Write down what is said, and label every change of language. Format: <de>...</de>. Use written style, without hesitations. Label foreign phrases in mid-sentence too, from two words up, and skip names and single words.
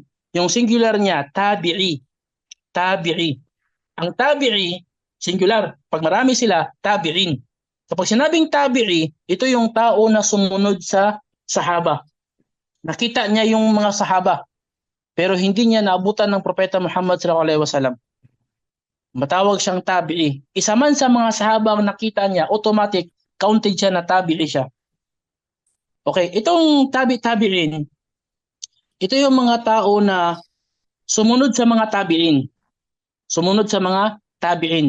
<tl>Yung singular niya, tabi'i. Tabi'i. Ang tabi'i, singular. Pag marami sila, tabi'in. Kapag sinabing tabi'i, ito yung tao na sumunod sa sahaba. Nakita niya yung mga sahaba, pero hindi niya naabutan ng Propeta Muhammad</tl> <ar>صلى الله عليه وسلم.</ar> <tl>Matawag siyang tabi'i. Isa man sa mga sahaba ang nakita niya, automatic, counted siya na tabi'i siya. Okay, itong tabi'in, ito yung mga tao na sumunod sa mga tabi'in. Sumunod sa mga tabi'in.</tl>